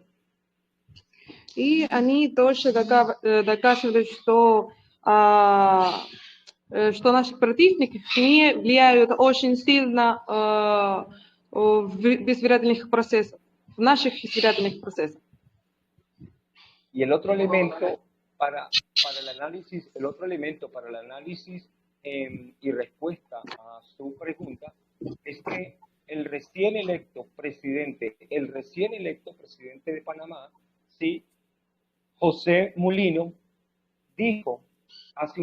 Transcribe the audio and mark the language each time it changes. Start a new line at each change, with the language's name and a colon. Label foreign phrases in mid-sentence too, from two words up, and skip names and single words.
Russian: И они тоже доказывают, что наши противники не влияют очень сильно в избирательных процессах, в наших избирательных процессах.
Spanish: Y el otro elemento para el análisis y respuesta a su pregunta es que el recién electo presidente de Panamá, sí, José Mulino, dijo hace